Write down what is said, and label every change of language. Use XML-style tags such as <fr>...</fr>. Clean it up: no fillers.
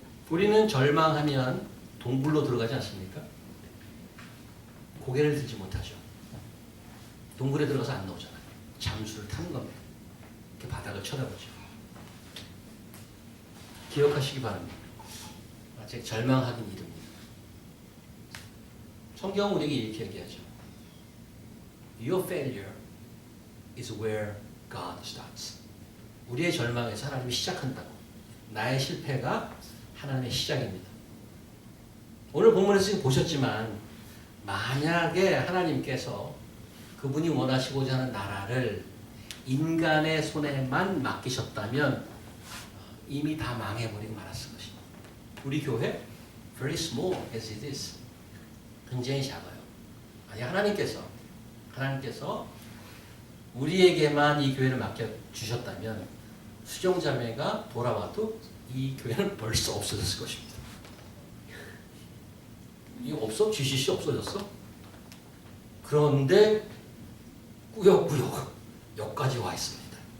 <ko>우리는 절망하면 동굴로 들어가지 않습니까? 고개를 들지 못하죠. 동굴에 들어가서 안 나오잖아요. 잠수를 타는 겁니다. 이렇게 바닥을 쳐다보죠. 기억하시기 바랍니다. 아직 절망하긴 이릅니다. 성경은 우리에게 이렇게 얘기하죠.</ko> <en>Your failure is where God starts.</en> <ko>우리의 절망에서 하나님이 시작한다고. 나의 실패가 하나님의 시작입니다. 오늘 본문에서 지금 보셨지만 만약에 하나님께서 그분이 원하시고자 하는 나라를 인간의 손에만 맡기셨다면 이미 다 망해버리고 말았을 것입니다. 우리 교회</ko> <en>very small as it is.</en> <ko>굉장히 작아요. 만약 하나님께서 우리에게만 이 교회를 맡겨주셨다면 수종자매가 돌아와도 이 교회는 벌써 없어졌을 것입니다. 이거 GCC 없어졌어? 그런데 꾸역꾸역 여기까지 와 있습니다.</ko>